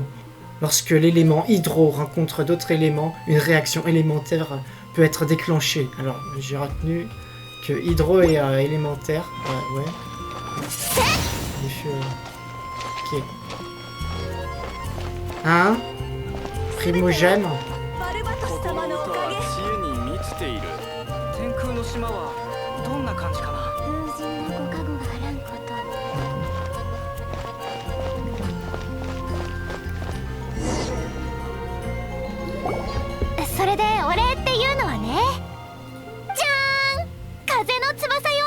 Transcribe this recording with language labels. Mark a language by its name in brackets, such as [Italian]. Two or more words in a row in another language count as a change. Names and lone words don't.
[French] Lorsque l'élément hydro rencontre d'autres éléments, une réaction élémentaire peut être déclenchée. Alors, j'ai retenu que hydro est élémentaire. Ouais. Ok. Hein? Primogène? [Japanese] 天空の島はどんな感じかな。風神のご加護があらんこと。それでお礼っていうのはね、じゃーん、風の翼よ。